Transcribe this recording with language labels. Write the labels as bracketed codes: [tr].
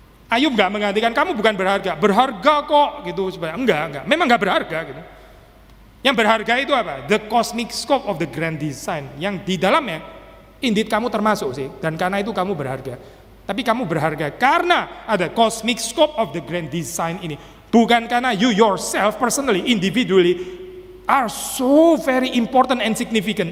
[id] Ayub nggak menggantikan kamu bukan berharga kok gitu sebenarnya. Enggak. Memang nggak berharga gitu. Yang berharga itu apa? [en] The cosmic scope of the grand design. [id] Yang di dalamnya indeed kamu termasuk sih, dan karena itu kamu berharga. Tapi kamu berharga karena ada [en] cosmic scope of the grand design [id] ini. Bukan karena [en] you yourself personally, individually are so very important and significant.